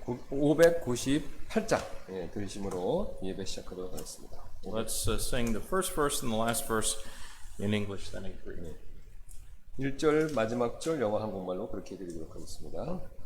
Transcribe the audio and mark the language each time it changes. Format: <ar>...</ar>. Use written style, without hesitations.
<ko>598장 들으심으로 예배 시작하도록 하겠습니다.</ko> <en>Let's sing the first verse and the last verse in English, then in Greek.</en> <ko>1절 마지막 절 영어 한국말로 그렇게 드리도록 하겠습니다.</ko>